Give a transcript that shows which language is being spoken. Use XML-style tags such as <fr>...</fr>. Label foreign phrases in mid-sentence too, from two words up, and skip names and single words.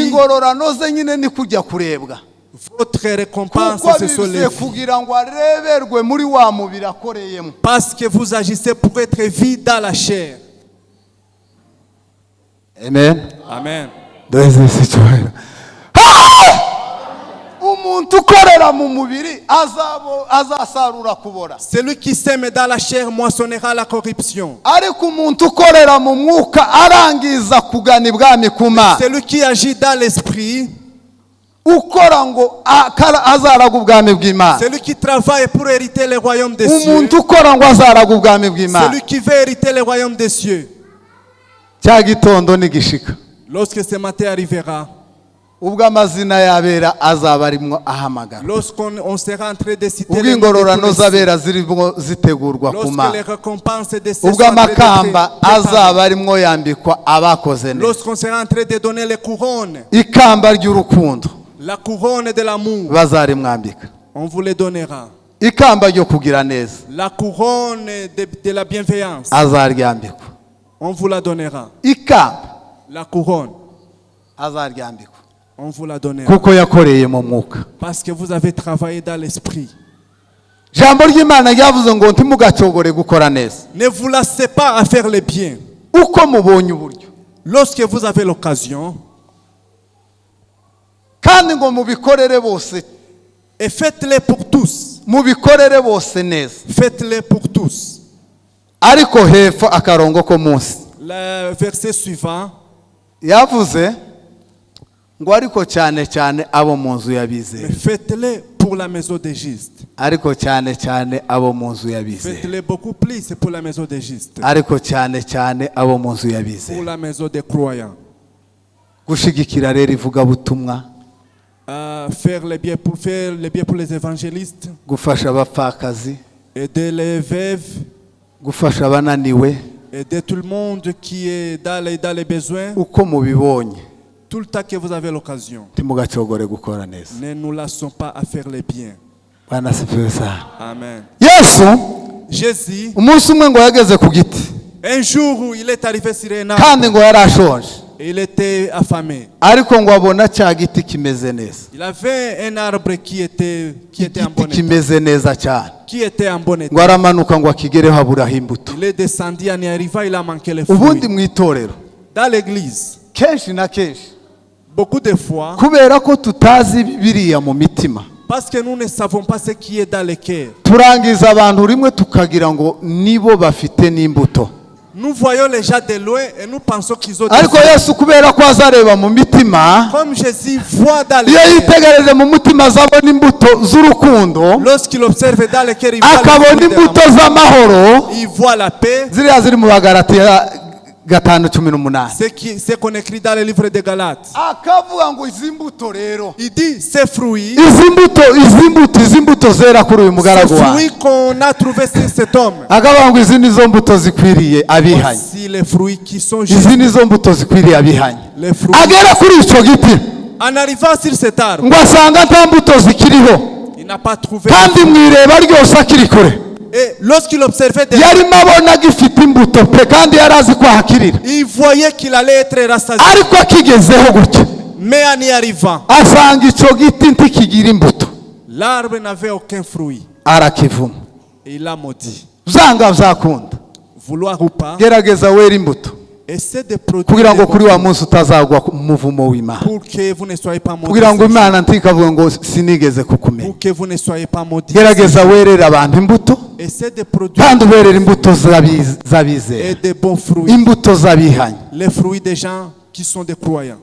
<rw>ingororano ze nyine ni kujya kurebwa.</rw> <fr>votre récompense,</fr> <rw>Kuko</rw> <fr>ce sont les</fr> <rw>bivuze</rw> <fr>vues.</fr> <rw>kugira ngo areberwe muri wa mubiri akoreyemo.</rw> <fr>Parce que vous agissez pour être vu dans la chair. Amen. Amen.</fr> <rw>Umuntu ukorera mu mubiri azasarura kubora.</rw> <fr>Celui qui sème dans la chair moissonnera la corruption.</fr> <rw>Ariko umuntu ukorera mu mwuka arangiza kugana ibwami kuma.</rw> <fr>Celui qui agit dans l'esprit,</fr> <rw>Ukora ngo azaraga ubwami bw'Imana.</rw> <fr>celui qui travaille pour hériter le royaume des cieux,</fr> <rw>Umuntu ukora ngo azaraga ubwami bw'Imana.</rw> <fr>celui qui veut hériter le royaume des cieux.</fr> <rw>Cya gitondo nigishika.</rw> <fr>Lorsque ce matin arrivera,</fr> <rw>ubwo amazina y'abera azaba arimo ahamagara</rw> <fr>Lorsqu'on sera en train de citer</fr> <rw>ubwo</rw> <fr>les noms de</fr> <rw>ingororano</rw> <fr>tous les</fr> <rw>z'abera zirimo zitegurwa ku</rw> <fr>lorsque les</fr> <rw>mana</rw> <fr>récompenses de ces</fr> <rw>ubwo</rw> <fr>sont en train</fr> <rw>amakamba</rw> <fr>d'être préparées,</fr> <rw>azaba arimo yambikwa abakoze neza</rw> <fr>lorsqu'on sera en train de donner les couronnes,</fr> <rw>ikamba ry'urukundo</rw> <fr>la couronne de l'amour,</fr> <rw>bazarimwambika</rw> <fr>on vous les donnera.</fr> <rw>ikamba ryo kugira neza</rw> <fr>La couronne de la bienveillance,</fr> <rw>azaryambikwa</rw> <fr>on vous la donnera.</fr> <rw>ikamba</rw> <fr>La couronne,</fr> <rw>azaryambikwa</rw> <fr>on vous la donnera.</fr> <rw>kuko yakoreye mu mwuka</rw> <fr>Parce que vous avez travaillé dans l'esprit.</fr> <rw>ijambo ry'imana ryavuze ngo ntimugacogore gukora neza</rw> <fr>Ne vous lassez pas à faire le bien.</fr> <rw>uko mubonye uburyo</rw> <fr>Lorsque vous avez l'occasion,</fr> <rw>kandi ngo mubikorere bose</rw> <fr>et faites-les pour tous.</fr> <rw>mubikorere bose neza</rw> <fr>Faites-les pour tous.</fr> <rw>ariko hepfo akarongo ko munsi</rw> <fr>Le verset suivant,</fr> <rw>yavuze ngo ariko cyane cyane abo mu nzu</rw> <fr>mais</fr> <rw>y'abizera</rw> <fr>faites-les pour la maison des justes.</fr> <rw>ariko cyane cyane abo mu nzu y'abizera</rw> <fr>Faites-les beaucoup plus pour la maison des justes.</fr> <rw>ariko cyane cyane abo mu nzu</rw> <fr>Pour</fr> <rw>y'abizera</rw> <fr>la maison des croyants.</fr> <rw>gushigikira rero ivugabutumwa</rw> <fr>Faire le bien pour les évangélistes.</fr> <rw>gufasha abapfakazi</rw> <fr>Aider les veuves.</fr> <rw>gufasha abananiwe</rw> <fr>Aider tout le monde qui est dans les besoins.</fr> <rw>uko mubibonye</rw> <fr>Tout le temps que vous avez l'occasion.</fr> <rw>ntimugacogore gukora neza</rw> <fr>Ne nous lassons pas à faire le bien.</fr> <sw>bwana sifiwe sana</sw> <fr>Amen.</fr> <rw>yesu</rw> <fr>Jésus,</fr> <rw>umunsi umwe ngo yageze ku giti</rw> <fr>un jour où il est arrivé sur un arbre,</fr> <rw>kandi ngo yari ashonje</rw> <fr>il était affamé.</fr> <rw>ariko ngo abona cya giti kimeze neza</rw> <fr>Il avait un arbre qui était en bon</fr> <rw>igiti</rw> <fr>état.</fr> <rw>kimeze neza cyane</rw> <fr>Qui était en bon</fr> <rw>ngo</rw> <fr>état.</fr> <rw>aramanuka ngo akigereho aburaho imbuto</rw> <fr>Il est descendu, en y arrivant, il a manqué les</fr> <rw>ubundi</rw> <fr>fruits.</fr> <rw>mu itorero</rw> <fr>Dans l'église,</fr> <rw>kenshi na kenshi</rw> <fr>beaucoup de fois,</fr> <rw>kubera ko tutazi biriya mu mitima</rw> <fr>parce que nous ne savons pas ce qui est dans le cœur,</fr> <rw>turangiza abantu rimwe tukagira ngo nibo bafite n'imbuto</rw> <fr>nous voyons les gens de loin et nous pensons qu'ils ont des</fr> <rw>ariko</rw> <fr>fruits.</fr> <rw>yesu kubera ko azareba mu mitima</rw> <fr>Comme Jésus voit dans le</fr> <rw>iyo</rw> <fr>cœur,</fr> <rw>yitegereje mu mutima azabona imbuto z'urukundo</rw> <fr>lorsqu'il observe dans le cœur, il voit,</fr> <rw>akabona</rw> <fr>les fruits de</fr> <rw>imbuto</rw> <fr>l'amour.</fr> <rw>z'amahoro</rw> <fr>Il voit la paix,</fr> <rw>ziriya ziri mu bagaratiya 5:18</rw> <fr>ce qu'on écrit dans le livre de Galates.</fr> <rw>akavuga ngo izi mbuto rero</rw> <fr>Il dit ces fruits,</fr> <rw>izi mbuto zera kuri uyu</rw> <fr>ces</fr> <rw>mugaragu wawe</rw> <fr>fruits qu'on a trouvés sur cet homme.</fr> <rw>akavuga ngo izi nizo mbuto zikwiriye abihanye</rw> <fr>Voici les fruits qui sont</fr> <rw>izi</rw> <fr>justes.</fr> <rw>nizo mbuto zikwiriye abihanye</rw> <fr>Les fruits.</fr> <rw>agera kuri icyo giti</rw> <fr>En arrivant sur cet arbre,</fr> <rw>ngo asanga nta mbuto zikiriho</rw> <fr>il n'a pas trouvé.</fr> <rw>kandi mu ireba ryose akiri kure</rw> <fr>Et lorsqu'il observait des</fr> <rw>yarimo abona gifite imbuto pe kandi yari azi ko ahakirira</rw> <fr>il voyait qu'il allait être rassasié.</fr> <rw>ariko akigezeho gutya</rw> <fr>Mais en y arrivant,</fr> <rw>asanga icyo giti ntikigira imbuto</rw> <fr>l'arbre n'avait aucun fruit.</fr> <rw>arakivuma</rw> <fr>Et il a maudit.</fr> <rw>byanga byakunda</rw> <fr>Vouloir ou pas,</fr> <rw>gerageza wera imbuto</rw> <fr>essaie de produire</fr> <rw>kugira ngo</rw> <fr>des</fr> <rw>kuri</rw> <fr>bons</fr> <rw>wa</rw> <fr>fruits</fr> <rw>munsi utazagwa mu muvumo w'imana</rw> <fr>pour que vous ne soyez pas maudits.</fr> <rw>kugira ngo imana ntikavuge ngo sinigeze kukumenya</rw> <fr>Pour que vous ne soyez pas maudits.</fr> <rw>gerageza werere abantu imbuto</rw> <fr>Essaie de produire</fr> <rw>kandi uberere imbuto</rw> <fr>et</fr> <rw>z'abizera</rw> <fr>des bons fruits.</fr> <rw>imbuto z'abihanye</rw> <fr>Les fruits des gens qui sont des croyants.</fr>